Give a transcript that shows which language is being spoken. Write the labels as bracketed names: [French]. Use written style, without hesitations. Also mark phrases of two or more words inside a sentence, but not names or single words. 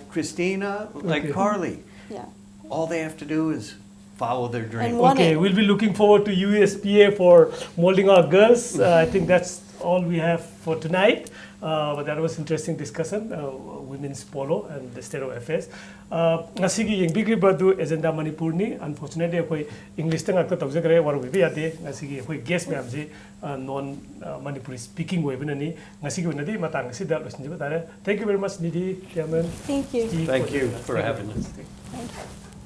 [English] like Christina, like Okay. Carly. Yeah. all they have to do is follow their dream. And one- Okay, it. we'll be looking forward to USPA for molding our girls. I think that's all we have for tonight. But that was interesting discussion, women's polo and the state of affairs. [Manipuri] Ngasigi yengbigriba du agenda Manipur ni. Unfortunately, akoi English tang akta tawjagre waru bibi ate. Ngasigi akoi guest ma'am ji [English] non Manipuri speaking [Manipuri] way binani. Ngasigi binadi matang ngasi dal losinjiba tare. [English] Thank you very much, Nidhi, Chairman. Thank you. Steve, Thank for you joining us. for Thank having very us. much. Thank you.